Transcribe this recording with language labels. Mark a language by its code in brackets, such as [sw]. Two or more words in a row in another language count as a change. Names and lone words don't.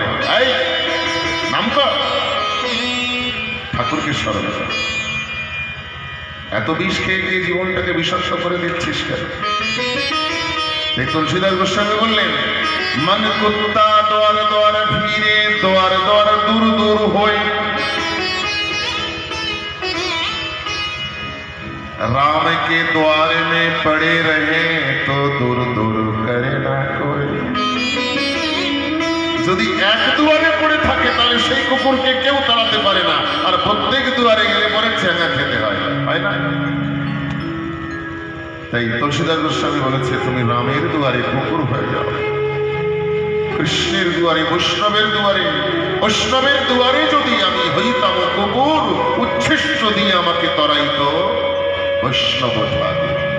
[bn] এই নাম কর, ঠাকুরকে স্মরণ কর। এত বিষ খেয়ে গিয়ে জীবনটাকে বিষাক্ত করে দিচ্ছিস কেন? এই তুলসীদাস গোস্বামী বললেন, [hi] मन कुत्ता द्वार द्वार फिरे, द्वार द्वार दूर दूर होए, राम के द्वार में पड़े रहे तो दूर दूर करे ना कोई। [bn] যদি এক দুয়ারে পড়ে থাকে তাহলে সেই কুকুরকে কেউ তাড়াতে পারে না, আর প্রত্যেক দুয়ারে গেলে পরে ছেঁকা খেতে হয়, হয় না? তাই তুলসীদাস গোস্বামী বলেছে, তুমি রামের দুয়ারে কুকুর হয়ে যাও, কৃষ্ণের দুয়ারে, বৈষ্ণবের দুয়ারে, বৈষ্ণবের দুয়ারে যদি আমি হইতাম কুকুর, উচ্ছিষ্ট দিয়ে আমাকে তরাইত বৈষ্ণব ঠাকুর।